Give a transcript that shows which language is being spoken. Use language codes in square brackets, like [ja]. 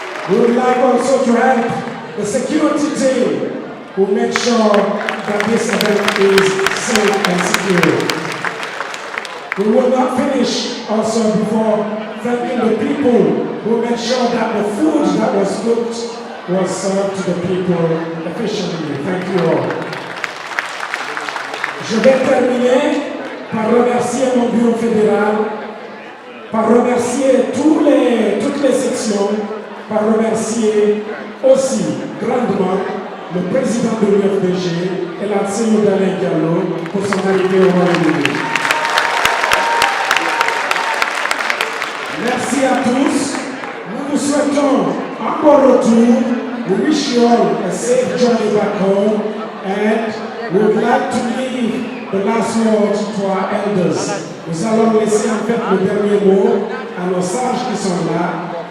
[en] We would like also to help the security team who make sure that this event is safe and secure. We will not finish also before thanking the people who made sure that the food that was cooked was served to the people efficiently. Thank you all. [fr] Je vais terminer par remercier mon bureau fédéral par remercier toutes les sections, par remercier aussi grandement le président de l'UFDG et la Cellou Dalein Diallo pour son arrivée au Royaume-Uni. Merci à tous. Nous vous souhaitons un bon retour. [en] We wish you all a safe journey back home and we would like to leave the last word to our elders. [fr] Nous allons laisser en fait le dernier mot à nos sages qui sont là.